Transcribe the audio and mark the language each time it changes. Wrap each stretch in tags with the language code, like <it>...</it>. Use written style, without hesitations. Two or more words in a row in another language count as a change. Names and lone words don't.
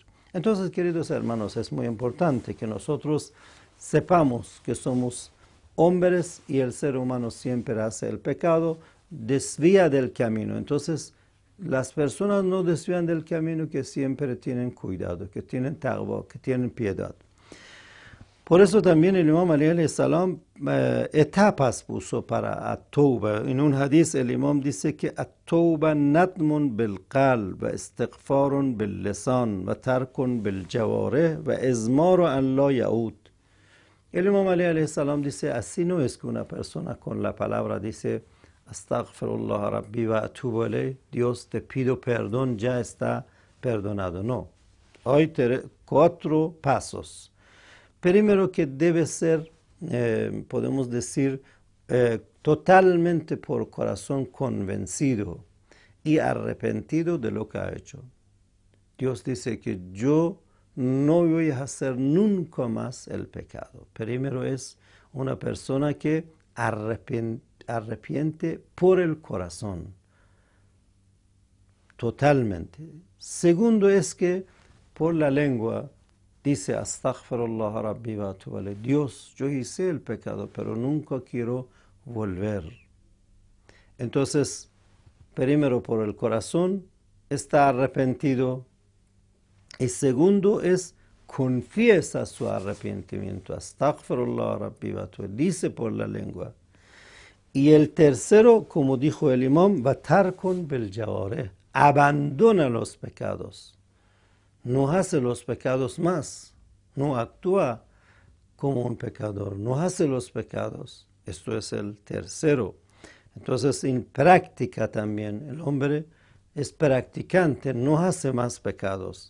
<es>Entonces, queridos hermanos, es muy importante que nosotros sepamos que somos hombres y el ser humano siempre hace el pecado, desvía del camino. Entonces, las personas no desvían del camino, que siempre tienen cuidado, que tienen taqwa, que tienen piedad. Por eso también el imam</es> <ar>عليه السلام</ar> <es>etapas puso para at-tawba. En un hadith el imam dice que</es> <ar>التوبة ندم بالقلب واستغفار باللسان وترك بالجوارح وإضمار أن لا يعود.</ar> <es>El imam</es> <ar>عليه السلام</ar> <es>dice, así no es que una persona con la palabra dice,</es> <ar>أستغفر الله ربي وأتوب إليه,</ar> <es>Dios te pido perdón, ya está perdonado. No. Hay 4 pasos. Primero, que debe ser, podemos decir, totalmente por corazón convencido y arrepentido de lo que ha hecho. Dios dice que yo no voy a hacer nunca más el pecado. Primero es una persona que arrepiente por el corazón, totalmente. Segundo es que por la lengua dice,</es> <ar>أستغفر الله ربي وأتوب إليه.</ar> <es>Dios, yo hice el pecado, pero nunca quiero volver. Entonces, primero por el corazón está arrepentido. Y segundo es, confiesa su arrepentimiento.</es> <ar>أستغفر الله ربي وأتوب إليه.</ar> <es>Dice por la lengua. Y el tercero, como dijo el imam,</es> <ar>بترك بالجوارح.</ar> <es>Abandona los pecados. No hace los pecados más, no actúa como un pecador, no hace los pecados. Esto es el tercero. Entonces, en práctica también, el hombre es practicante, no hace más pecados.</es>